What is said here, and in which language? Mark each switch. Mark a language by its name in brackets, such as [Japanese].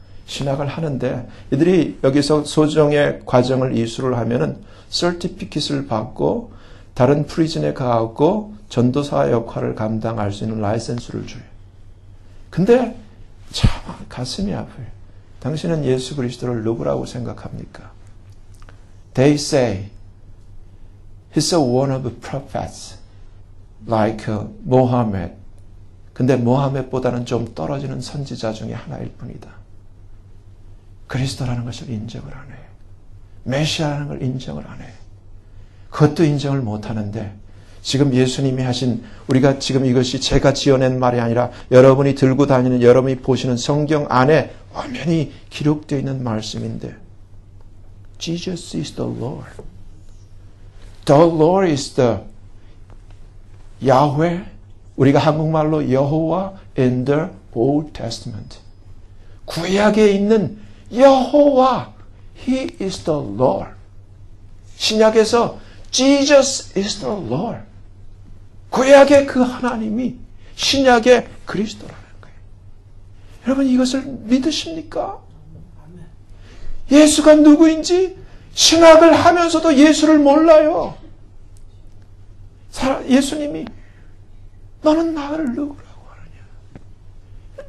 [Korean] 신학을 하는데 이들이 여기서 소정의 과정을 이수를 하면은 서티피킷을 받고 다른 프리즌에 가고 전도사 역할을 감당할 수 있는 라이센스를 줘요. 근데 참 가슴이 아파요. 당신은 예수 그리스도를 누구라고 생각합니까? [English] They say he's one of the prophets like Mohammed. [Korean] 근데 모하멧보다는 좀 떨어지는 선지자 중에 하나일 뿐이다. 그리스도라는 것을 인정을 안 해요. 메시아라는 걸 인정을 안 해요. 그것도 인정을 못 하는데 지금 예수님이 하신, 우리가 지금 이것이 제가 지어낸 말이 아니라 여러분이 들고 다니는, 여러분이 보시는 성경 안에 완전히 기록되어 있는 말씀인데, [English] Jesus is the Lord. The Lord is the Yahweh. [Korean] 우리가 한국말로 여호와 [English] in the Old Testament. [Korean] 구약에 있는 여호와, [English] He is the Lord. [Korean] 신약에서 [English] Jesus is the Lord. [Korean] 구약의 그 하나님이 신약의 그리스도라는 거예요. 여러분 이것을 믿으십니까? 예수가 누구인지 신학을 하면서도 예수를 몰라요. 예수님이 너는 나를 누구라고 하느냐.